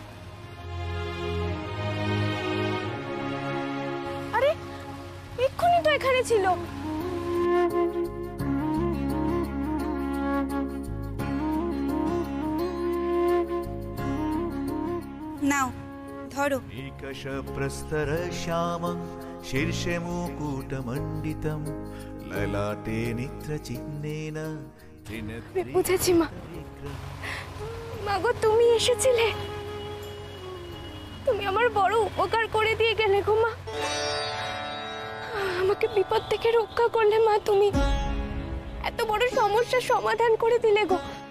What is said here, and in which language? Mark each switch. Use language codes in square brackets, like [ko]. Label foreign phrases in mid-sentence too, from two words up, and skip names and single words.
[bn] আরে, এক্ষুনি তো এখানে ছিল। নাও ধরো। [sa] निकष प्रस्तर श्यामं शीर्षे मुकुटमण्डितं ललाटे नेत्रचिह्नेन [bn] বুঝেছি মা। মা গো, তুমি এসেছিলে, তুমি আমার বড় উপকার করে দিয়ে গেলে গো মা। আমাকে বিপদ থেকে রক্ষা করলে মা, তুমি এত বড় সমস্যার সমাধান করে দিলে গো।